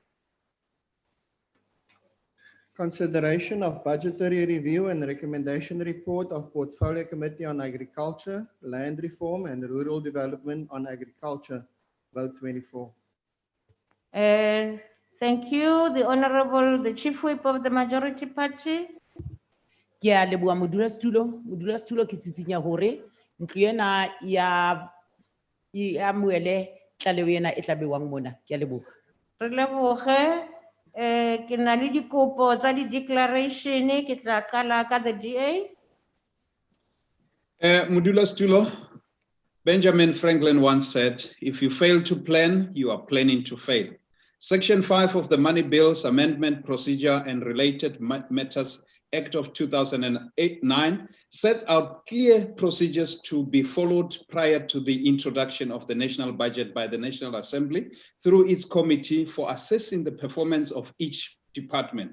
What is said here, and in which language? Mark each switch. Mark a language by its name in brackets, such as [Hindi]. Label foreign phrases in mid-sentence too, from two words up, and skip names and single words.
[English] Consideration of budgetary review and recommendation report of Portfolio Committee on Agriculture, Land Reform and Rural Development on Agriculture, vote 24. Thank you. The Honorable, the Chief Whip of the Majority Party. [Southern Sotho] Ke a leboha modulasetulo ke sisinya hore ntlo ena ya amoele tlaleo ena e tla bewang mona. Ke a leboha. Re leboge. Ke na le dikopo tsa di-declaration, ke tla qala ka the DA. [English] Modulasetulo, Benjamin Franklin once said, if you fail to plan, you are planning to fail. Section 5 of the Money Bills Amendment Procedure and Related Matters Act of 2009 sets out clear procedures to be followed prior to the introduction of the national budget by the National Assembly through its committee for assessing the performance of each department.